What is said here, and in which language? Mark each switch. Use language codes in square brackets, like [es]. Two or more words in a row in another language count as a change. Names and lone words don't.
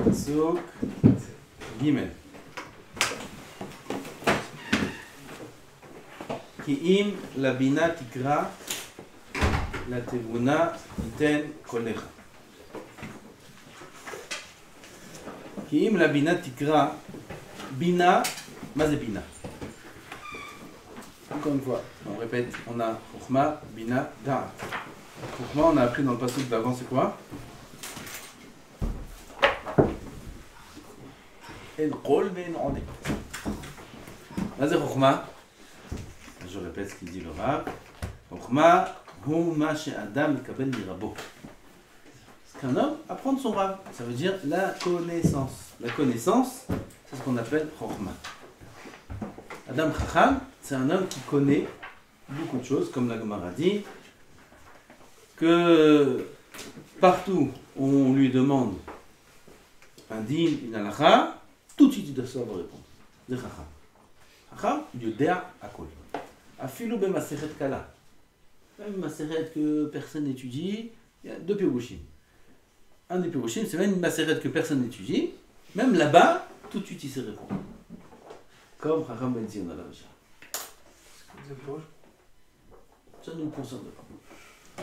[he] פסוק ג' כי אם לבינה תקרא, לתבונה תיתן קולך. כי אם לבינה תקרא, בינה, מה זה בינה? [fr] Encore une fois, on répète, on a Chokhma, Bina, Da'at. Chokhma, on a appris dans le passage d'avant, c'est quoi? En Qol ve'en Odek. [he] מה זה חוכמה? [fr] je répète ce qu'il dit le Rav. [he] חוכמה הוא מה שאדם מקבל מרבו. [fr] C'est qu'un homme apprend de son Rav. Ça veut dire la connaissance. La connaissance, c'est ce qu'on appelle Chokhma. [he] אדם חכם, [fr] c'est un homme qui connaît beaucoup de choses, comme la Gemara dit, que partout où on lui demande un din, une halakha, tout de suite il doit savoir répondre. [he] C'est חכם. חכם, יודע הכל. אפילו במסכת כלה. [fr] Même une maseret que personne n'étudie, il y a deux pirouchim. Un des pirouchim, c'est même une maseret que personne n'étudie, même là-bas, tout de suite il sait répondre. Comme Chacham Ben Zion à la Mishnah. Ça ne nous concerne pas.